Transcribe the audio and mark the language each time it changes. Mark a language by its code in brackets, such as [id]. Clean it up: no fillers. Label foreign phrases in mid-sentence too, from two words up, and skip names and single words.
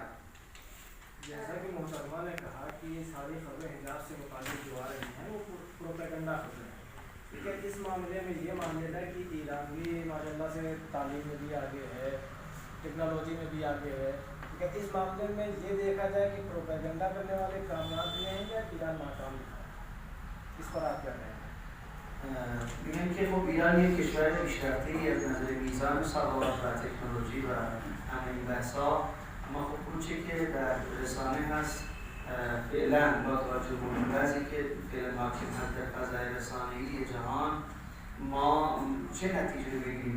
[ur] جیسا کہ محترمہ نے کہا کہ یہ ساری خبریں حجاب سے متعلق جو آ رہی ہیں وہ پروپیگنڈا خبریں ہیں، ٹھیک ہے. اس معاملے میں یہ مان لینا کہ ایران بھی ماشاءاللہ سے تعلیم میں بھی آگے ہے، ٹیکنالوجی میں بھی آگے ہے، ٹھیک ہے. اس معاملے میں یہ دیکھا جائے کہ پروپیگنڈا کرنے والے کامیاب ہوئے ہیں یا ایران ناکام ہے، اس پر آپ کیا کہیں? [fa] میگن که خب ایران یک کشور پیشرفته از نظر میزان سواد و تکنولوژی و همین بحثا، اما خب اونچه که در رسانه هست فعلا با توجه به بعضی که فعلا حاکم هست در فضای رسانه‌ای جهان، ما چه نتیجه بگیریم؟